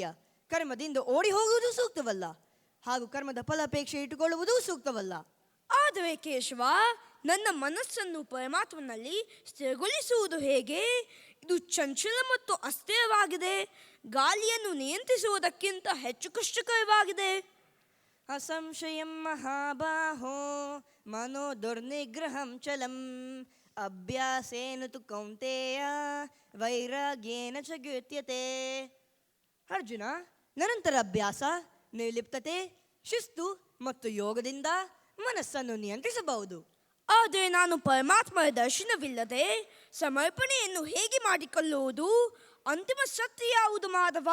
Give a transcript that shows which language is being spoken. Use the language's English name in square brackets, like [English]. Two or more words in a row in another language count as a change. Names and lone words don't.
[Kannada] ಕರ್ಮದಿಂದ ಓಡಿ ಹೋಗುವುದು ಸೂಕ್ತವಲ್ಲ, ಹಾಗೂ ಕರ್ಮದ ಫಲಾಪೇಕ್ಷೆ ಇಟ್ಟುಕೊಳ್ಳುವುದು ಸೂಕ್ತವಲ್ಲ. ಆದರೆ ಕೇಶವ, ನನ್ನ ಮನಸ್ಸನ್ನು ಪರಮಾತ್ಮನಲ್ಲಿ ಸ್ಥಿರಗೊಳಿಸುವುದು ಹೇಗೆ? ಇದು ಚಂಚಲ ಮತ್ತು ಅಸ್ಥಿರವಾಗಿದೆ. ಗಾಳಿಯನ್ನು ನಿಯಂತ್ರಿಸುವುದಕ್ಕಿಂತ ಹೆಚ್ಚು ಕಷ್ಟಕರವಾಗಿದೆ. [Sanskrit] ಅಸಂಶಯಂ ಮಹಾಬಾಹೋ ಮನೋ ದುರ್ನಿಗ್ರಹಂ ಚಲಂ ಅಭ್ಯಾಸೇನ ತು ಕೌಂತೆಯ ವೈರಾಗ್ಯೇನ ಚ ಗೃಹ್ಯತೆ. [Kannada] ಅರ್ಜುನ, ನಿರಂತರ ಅಭ್ಯಾಸ, ನಿರ್ಲಿಪ್ತತೆ, ಶಿಸ್ತು ಮತ್ತು ಯೋಗದಿಂದ ಮನಸ್ಸನ್ನು ನಿಯಂತ್ರಿಸಬಹುದು. ಆದರೆ ನಾನು ಪರಮಾತ್ಮರ ದರ್ಶನವಿಲ್ಲದೆ ಸಮರ್ಪಣೆಯನ್ನು ಹೇಗೆ ಮಾಡಿಕೊಳ್ಳುವುದು? ಅಂತಿಮ ಸತ್ಯ ಯಾವುದು ಮಾಧವ?